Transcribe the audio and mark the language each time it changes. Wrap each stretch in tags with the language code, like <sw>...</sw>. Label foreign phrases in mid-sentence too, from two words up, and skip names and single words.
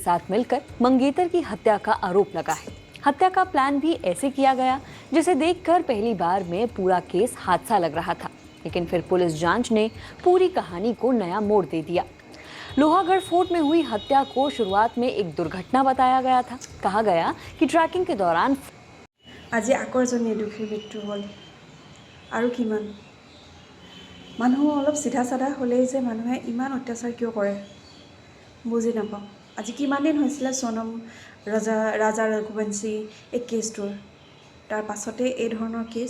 <hi>साथ मिलकर मंगेतर की हत्या का आरोप लगा है। हत्या का प्लान भी ऐसे किया गया जिसे देखकर पहली बार में पूरा केस हादसा लग रहा था, लेकिन फिर पुलिस जांच ने पूरी कहानी को नया मोड़ दे दिया। लोहागढ़ फोर्ट में हुई हत्या को शुरुआत में एक दुर्घटना बताया गया था। कहा गया कि ट्रैकिंग के दौरान</hi> <as>আজি আকৰ্জনীয় দুখীৰ মৃত্যু হ'ল আৰু কিমান মানুহ অলপ চিধা চাধা হ'লেই যে মানুহে ইমান অত্যাচাৰ কিয় কৰে বুজি নাপাওঁ। আজি কিমান দিন হৈছিলে সোনম ৰাজা ৰঘুবংশী এই কেছটোৰ, তাৰ পাছতে এই ধৰণৰ কেছ।</as>